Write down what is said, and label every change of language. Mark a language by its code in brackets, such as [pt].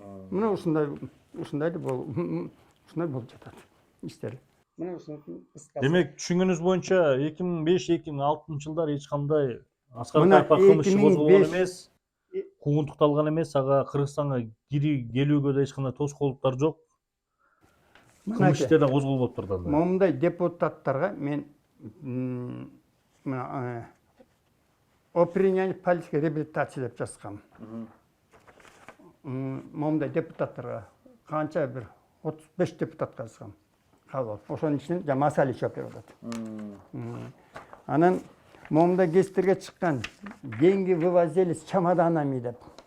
[ky] Мына ушундай бул ушундай болуп жатат иштер. Мына ушуну Демек түшүнгөнүңүз боюнча 2005-2006 жылдар эч кандай Аскар Акаевга кылмыш иши козголгон эмес, куугунтукталган эмес, ага Кыргызстанга келүүгө да эч кандай тоскоолдуктар жок. Кылмыш иште да козголбоптур да. Момундай депутаттарга мен мына [ru] о принятии политической реабилитации [ky] деп жазгам. Момундай депутаттарга канча бир 35 депутатка жазгам. Кабыл. Ошонун ичинен жана Масалич деп атат. Анан момундай гезиттерге чыккан. [ru] Деньги вывозили с чемоданами [ky] деп.